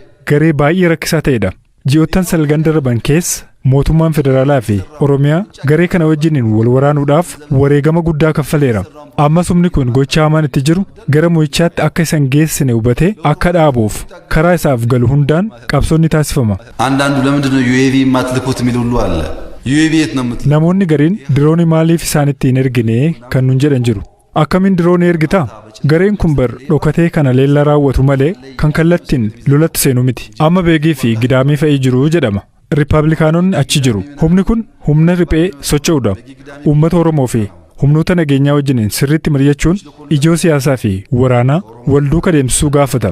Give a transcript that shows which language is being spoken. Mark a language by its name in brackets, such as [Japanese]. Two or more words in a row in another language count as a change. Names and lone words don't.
[Oromo] Garee baay'ee rakkisaa ta'edha. Ji'oottan salgan darban keessa mootummaan federaalaa fi Oromiyaa garee kana wajjiniin wal waraanuudhaaf wareegama guddaa kaffaleera. Ammas humni kun gochaa hamaan itti jiru gara mo'ichaatti akka isan geessine hubatee akka dhaabuuf karaa isaaf galu hundaan qabsoonni taasifama. [Amharic] አንዳንዱ ለምንድን ነው ዩኤቪ የማትልኩት የሚል ሁሉ አለ። ዩኤቪ የት ነው የምትልኩት? [Oromo] Namoonni gariin diroonii maaliif isaanitti hin ergine kan nun jedhan jiru. Akkamiin diroonii ergita? Gareen kun bar dhokatee kana leella raawwatu malee kan kallattiin lolatti seenu miti. Amma beegii fi gidaamii fa'ii jiru jedhama. Riippaabilikaanonni achi jiru. Humni kun humna riphee socho'uudha. Uummata Oromoo fi humnoota nageenyaa wajjiniin sirriitti mari'achuun ijoo siyaasaa fi waraanaa wal duuka deemsisuu gaafata.